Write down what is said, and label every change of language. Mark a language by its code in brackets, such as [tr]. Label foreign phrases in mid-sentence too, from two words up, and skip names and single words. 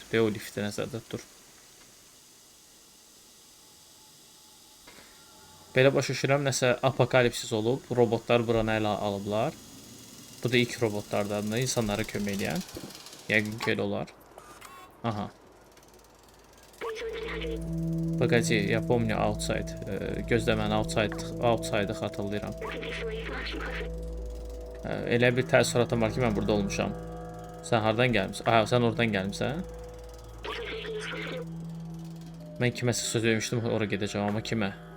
[az] Və o lifti nəzərdə tutur. Belə başa düşürəm, nəsə apokalipsis olub, robotlar buranı ələ alıblar. Bu da ilk robotlardan da insanlara kömək edən. Yəqin ki, elə olar. Aha. Paqaci, [ru] я помню outside. [az] Gözlə mən outside'ı xatırlayıram. Elə bir təəssüratım var ki, mən burada olmuşam. Sən hardan gəlmişsən? Aha, sən oradan gəlmişsən. Mən kiməsə söz vermişdim, ora gedəcəm, amma kimə?